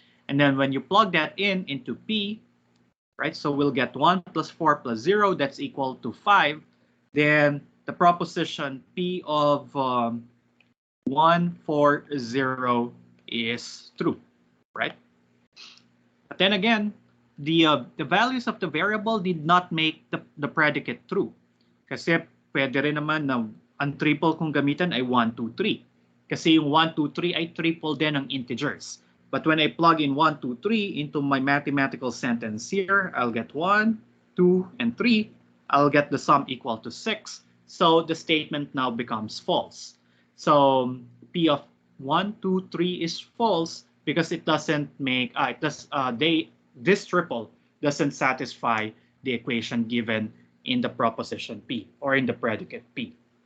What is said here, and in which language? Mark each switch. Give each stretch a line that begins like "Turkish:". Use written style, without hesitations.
English: And then when you plug that into P, right, so we'll get 1 plus 4 plus 0, that's equal to 5. Then the proposition P of 1, 4, 0 is true, right? But then again, the values of the variable did not make the predicate true.
Filipino: Kasi pwede rin naman na ang triple kung gamitan ay 1, 2, 3. Kasi yung 1, 2, 3 ay triple din ng integers.
English: But when I plug in 1, 2, 3 into my mathematical sentence here, I'll get 1, 2, and 3. I'll get the sum equal to 6. So the statement now becomes false. So P of 1, 2, 3 is false because it doesn't make, this triple doesn't satisfy the equation given in the proposition P or in the predicate P.